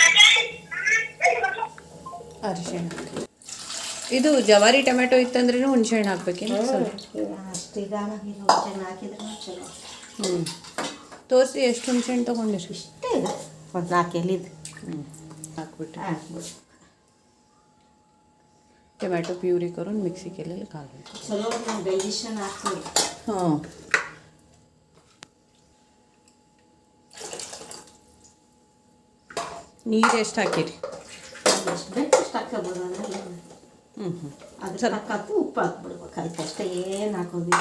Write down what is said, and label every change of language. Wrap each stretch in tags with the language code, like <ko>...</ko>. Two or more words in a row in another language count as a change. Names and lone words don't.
<kn>ಅರಿಶಿಣ. ಇದು ಜವಾರಿ ಟೊಮೆಟೊ ಇತ್ತಂದ್ರೂ ಹುಣಸೆಹಣ್ಣು ಹಾಕ್ಬೇಕೇನು? ಅಷ್ಟು ಹುಣಸೆಹಣ್ಣು ಹಾಕಿದ್ರೆ ಚಲೋ. ತೋರಿಸಿ ಎಷ್ಟು ಹುಣಸೆಹಣ್ಣು ತೊಗೊಂಡಿರಿ? ಇಷ್ಟೇ ಇದೆ, ಒಂದು 4 ಎಲೆದು.</kn> <mr>ಹಾಕ್ಬಿಟ್ಟು</mr> <en>tomato puree</en> <mr>करून मिक्सी केलेलं घालायचं.</mr> <kn>चलो डायजेशन ಆಗ್ತದೆ. हां, ನೀರು ಎಷ್ಟು ಹಾಕಿರಿ? ಎಷ್ಟು ಹಾಕಬಹುದು ಅಂದ್ರೆ ಅದ್ರ ತಕ್ಕಂತೆ ಉಪ್ಪು ಹಾಕ್ಬಿಡ್ಬೇಕು ಆಯ್ತು ಅಷ್ಟೇ, ಏನು ಹಾಕೋದಿಲ್ಲ.</kn>